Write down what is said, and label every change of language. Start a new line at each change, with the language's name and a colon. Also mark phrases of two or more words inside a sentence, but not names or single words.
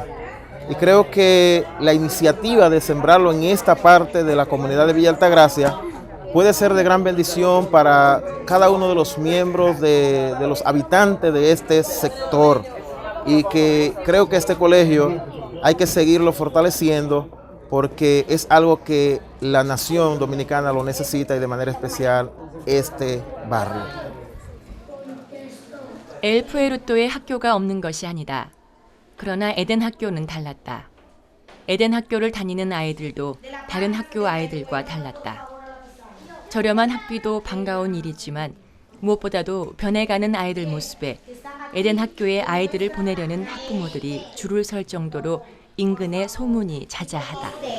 Spanish: Y creo que la iniciativa de sembrarlo en esta parte de la comunidad de Villa Altagracia puede ser de gran bendición para cada uno de los miembros, de los habitantes de este sector. Y que creo que este colegio hay que seguirlo fortaleciendo porque es algo que la nación dominicana lo necesita y de manera especial este barrio.
Korean: 엘 푸에르토에 학교가 없는 것이 아니다. 그러나 에덴 학교는 달랐다. 에덴 학교를 다니는 아이들도 다른 학교 아이들과 달랐다. 저렴한 학비도 반가운 일이지만 무엇보다도 변해가는 아이들 모습에 에덴 학교에 아이들을 보내려는 학부모들이 줄을 설 정도로 인근에 소문이 자자하다.